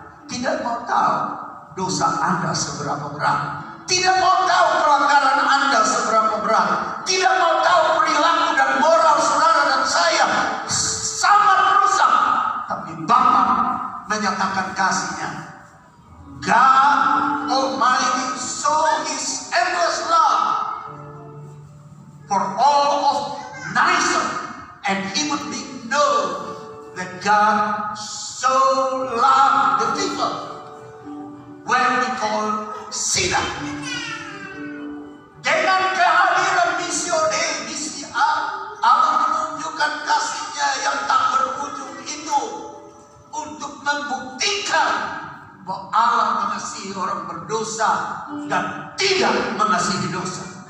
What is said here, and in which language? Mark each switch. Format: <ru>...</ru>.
<id>Tidak mau tahu dosa Anda seberapa berat, tidak mau tahu pelanggaran Anda seberapa berat, tidak mau tahu perilaku dan moral saudara dan saya sangat rusak, tapi Bapa menyatakan kasih-Nya.</id> <en>God Almighty show His endless love for all of nations, and human beings know that God so loved the people when we call sinner.</en> <id>Dengan kehadiran misi Dei, misi Allah menunjukkan kasih-Nya yang tak berujung itu untuk membuktikan bahwa Allah mengasihi orang berdosa dan tidak mengasihi dosa.</id>